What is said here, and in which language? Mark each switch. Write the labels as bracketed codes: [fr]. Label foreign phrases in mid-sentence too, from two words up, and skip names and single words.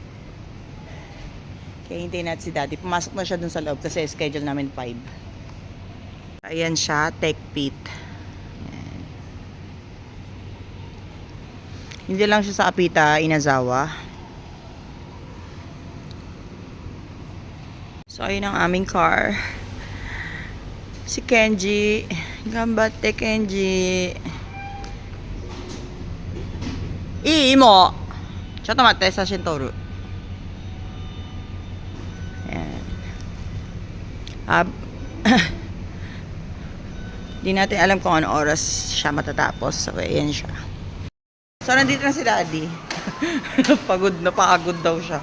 [tl] Kaya hintayin natin si daddy. Pumasok na siya dun sa loob kasi schedule namin 5. Ayan siya, Tech Pit. Hindi lang siya sa Apita, Inazawa. So, ayun ang aming car. Si Kenji. [ja] Gambatte, Kenji. Imo! ちょっと待って、写真撮る. [tl] Ayan. Di natin alam kung ano oras siya matatapos. So, ayan siya. So, nandito na si Daddy. Pagod na, pagod daw siya.